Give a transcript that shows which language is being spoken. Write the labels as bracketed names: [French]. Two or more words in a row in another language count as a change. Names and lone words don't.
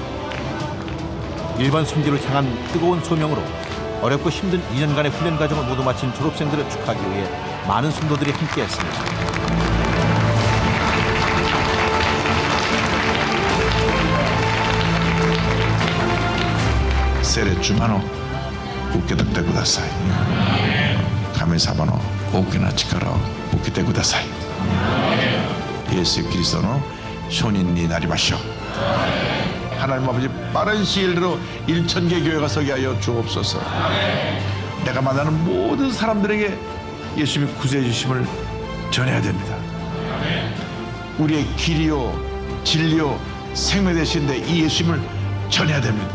[Korean] 일본 선교를 향한 뜨거운 소명으로 어렵고 힘든 2년간의 훈련 과정을 모두 마친 졸업생들을 축하하기 위해 많은 성도들이 함께했습니다. 세례 주마노 [Japanese] 受け取ってください。神様の大きな力を受けてください。イエス・キリストの証人になりましょう。 [Korean] 하나님 아버지 빠른 시일 내로 1,000개 교회가 서게 하여 주옵소서. 내가 만나는 모든 사람들에게 예수님이 구제해 주심을 전해야 됩니다. 우리의 길이요 진리요 생명 되신데 이 예수님을 전해야 됩니다.